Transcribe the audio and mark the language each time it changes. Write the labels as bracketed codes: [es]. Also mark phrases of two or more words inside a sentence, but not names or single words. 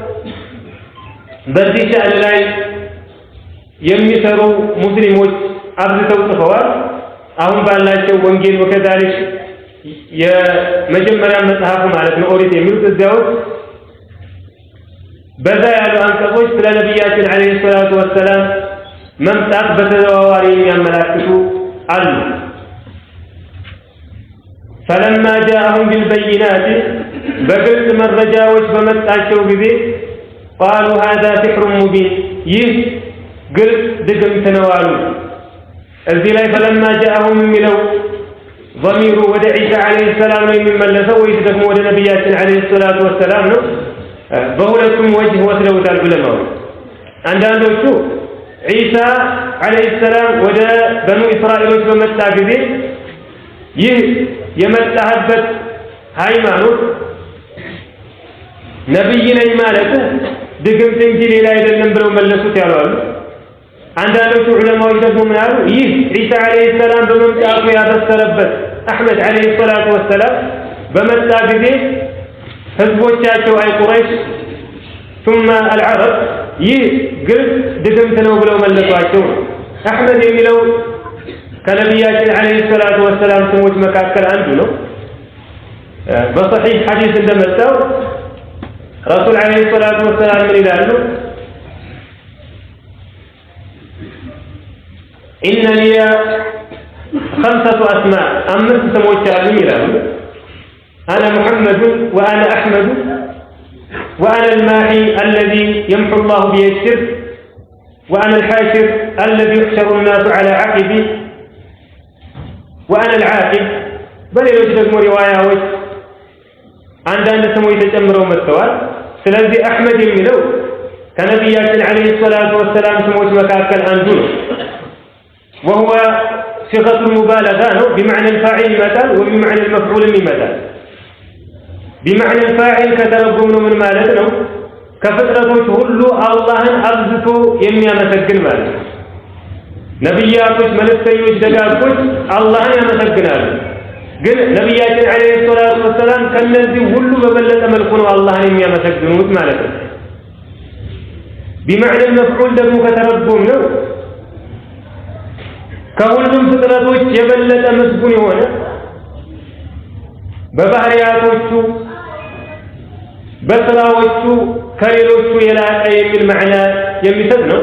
[am] በዚህ ሸእን ላይ የሚሰሩ ሙስሊሞች አብዝተው ጽፈዋል አሁን ባላቸው ወንጌል ወከዛሊክ የመጀመሪያ መጽሐፍ ማለት ነው ኦሪት የሚሉት እዚያው በዛ ያሉ አንቀጾች ስለ ነቢያችን [ar] عليه الصلاة والسلام [am] መምጣት በተዘዋዋሪ የሚያመላክቱ አሉ [ar] فلما جاءهم بالبينات [am] በግልጽ መረጃዎች በመጣቸው ጊዜ [ar] قالوا هذا سحر مبين [am] ይህ ግልጽ ድግምት ነው አሉ እዚህ ላይ [ar] فلما جاءهم [am] የሚለው ضمير ወደ ዒሳ [ar] عليه السلام [am] ነው የሚመለሰው ወይስ ደግሞ ወደ ነቢያችን [ar] عليه الصلاة والسلام [am] ነው በሁለቱም ወጅህ ወስደውታል ዑለማው አንዳንዶቹ ዒሳ [ar] عليه السلام [am] ወደ በኑ እስራኤሎች በመጣ ጊዜ ይህ የመጣበት ሃይማኖት ነብይ ነኝ ማለት ድግምት እንጂ ሌላ አይደለም ብለው መለሱት ያሏሉ አንዳንዶቹ ዑለማዎች ደግሞ ምን አሉ ይህ ዒሳ [ar] عليه السلام [am] በመምጣቱ ያበሰረበት አሕመድ [ar] عليه الصلاة والسلام [am] በመጣ ጊዜ ህዝቦቻቸው አይ ቁረይሽ [ar] ثم العرب [am] ይህ ግልጽ ድግምት ነው ብለው መለሷቸው አሕመድ የሚለው ከነቢያችን [ar] عليه الصلاة والسلام [am] ስሞች መካከል አንዱ ነው በሰሒህ ሐዲስ እንደመጣው [ar] رسول عليه الصلاة والسلام من إلهه إن لي 5 أسماء أمرت سموت من إلهه أنا محمد وأنا أحمد وأنا الماحي الذي يمحو الله به الشرك وأنا الحاشر الذي يحشر الناس على عقبي وأنا العاقب بل يوجد رواية [am] አንዳንድ ስሞች ተጨምረው መጥተዋል ስለዚህ አሕመድ የሚለው ከነቢያችን [ar] عليه الصلاة والسلام [am] ስሞች መካከል አንዱ ነው [ar] وهو صيغة المبالغة [am] ነው [ar] بمعنى الفاعل [am] ይመጣል [ar] وبمعنى المفعول [am] ይመጣል [ar] بمعنى الفاعل [am] ከተረጎምነው ምን ማለት ነው ከፍጥረቶች ሁሉ አላህን አብዝቶ የሚያመሰግን ማለት ነው ነብያቶች መልእክተኞች ደጋጎች አላህን ያመሰግናሉ ግን ነብያችን [ar] عليه الصلاة والسلام [am] ከነዚህ ሁሉ በበለጠ መልኩ ነው አላህን የሚያመሰግኑት ማለት ነው [ar] بمعنى المفعول [am] ደግሞ ከተረጎም ነው ከሁሉም ፍጥረቶች የበለጠ መስጉን የሆነ በባህሪያቶቹ በስራዎቹ ከሌሎቹ የላቀ የሚል ማዕና የሚሰጥ ነው